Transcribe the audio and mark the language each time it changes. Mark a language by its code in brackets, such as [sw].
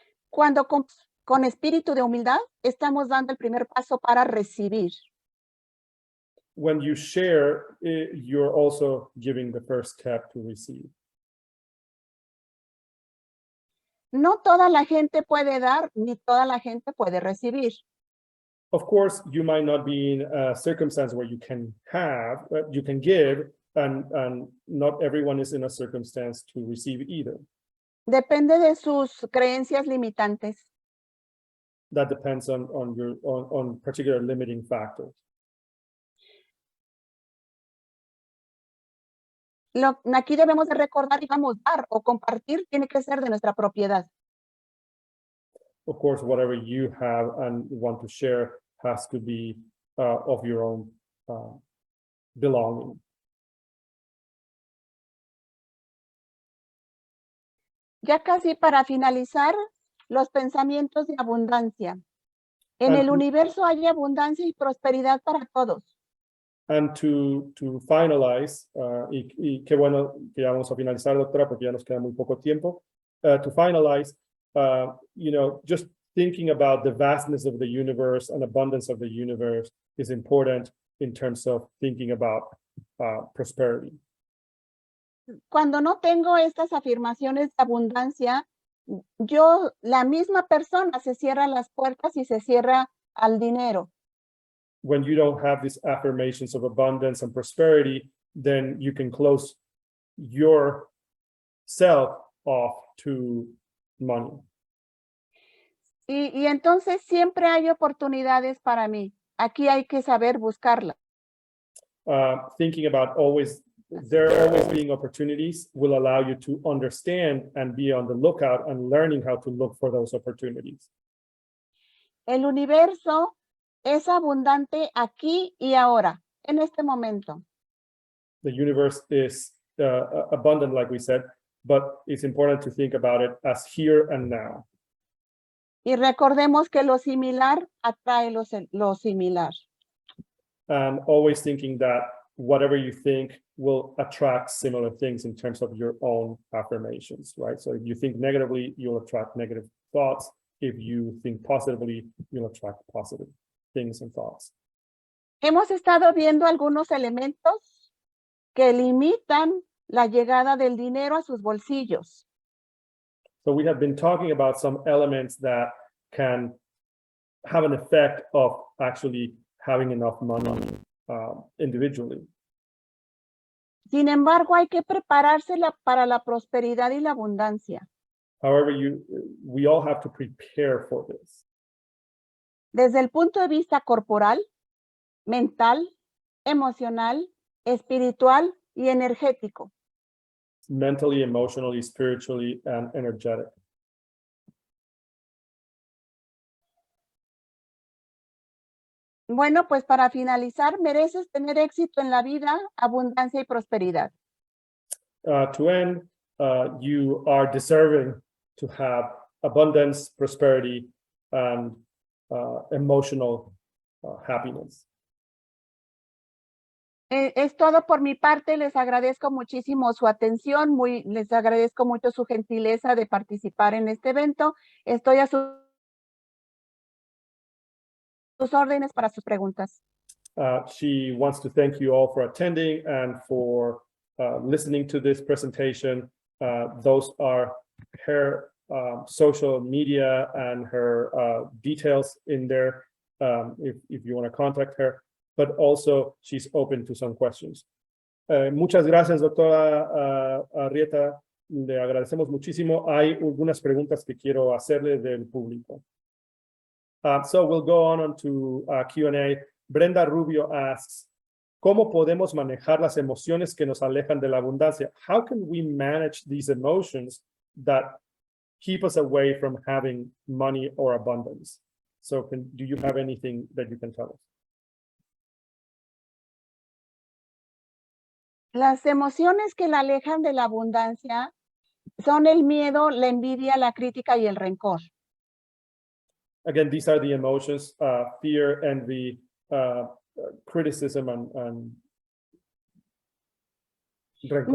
[es] Cuando con espíritu de humildad estamos dando el primer paso para recibir. [en] When you share, you're also giving the first step to receive. [es] No toda la gente puede dar, ni toda la gente puede recibir. [en] Of course, you might not be in a circumstance where you can give, and not everyone is in a circumstance to receive either. [es] Depende de sus creencias limitantes. [en] That depends on particular limiting factors. [es] Aquí debemos de recordar, digamos, dar o compartir tiene que ser de nuestra propiedad. [en] Of course, whatever you have and want to share has to be of your own belonging. [es] Ya casi para finalizar, los pensamientos de abundancia. En el universo hay abundancia y prosperidad para todos. [en] And to finalize, [es] y qué bueno que ya vamos a finalizar, doctora, porque ya nos queda muy poco tiempo. [en] To finalize, just thinking about the vastness of the universe and abundance of the universe is important in terms of thinking about prosperity. [es] Cuando no tengo estas afirmaciones de abundancia, la misma persona se cierra las puertas y se cierra al dinero. [en] When you don't have these affirmations of abundance and prosperity, then you can close yourself off to money. [es] Y entonces siempre hay oportunidades para mí. Aquí hay que saber buscarlas. [en] thinking about there always being opportunities will allow you to understand and be on the lookout and learning how to look for those opportunities. [es] El universo es abundante aquí y ahora, en este momento. [en] The universe is abundant, like we said, but it's important to think about it as here and now. [es] Y recordemos que lo similar atrae lo similar. [en] And always thinking that whatever you think will attract similar things in terms of your own affirmations, right? So if you think negatively, you'll attract negative thoughts. If you think positively, you'll attract positive things and thoughts. [es] Hemos estado viendo algunos elementos que limitan la llegada del dinero a sus bolsillos. [en] So we have been talking about some elements that can have an effect of actually having enough money individually. [es] Sin embargo, hay que prepararse para la prosperidad y la abundancia. [en] However, we all have to prepare for this. [es] Desde el punto de vista corporal, mental, emocional, espiritual y energético. [en] Mentally, emotionally, spiritually, and energetic. [es] Bueno, pues para finalizar, mereces tener éxito en la vida, abundancia y prosperidad. [en] To end, you are deserving to have abundance, prosperity, and emotional happiness. [es] Es todo por mi parte. Les agradezco muchísimo su atención. Les agradezco mucho su gentileza de participar en este evento. Estoy a sus órdenes para sus preguntas. [en] She wants to thank you all for attending and for listening to this presentation. Those are her social media and her details in there if you want to contact her, but also she's open to some questions. [es] Muchas gracias, doctora Arrieta. Le agradecemos muchísimo. Hay algunas preguntas que quiero hacerle del público. [en] So we'll go on to Q&A. Brenda Rubio asks, [es] ¿cómo podemos manejar las emociones que nos alejan de la abundancia? [en] How can we manage these emotions that keep us away from having money or abundance? So do you have anything that you can tell us? [es] Las emociones que la alejan de la abundancia son el miedo, la envidia, la crítica y el rencor. [en] Again, these are the emotions, fear, envy, criticism, and rencor.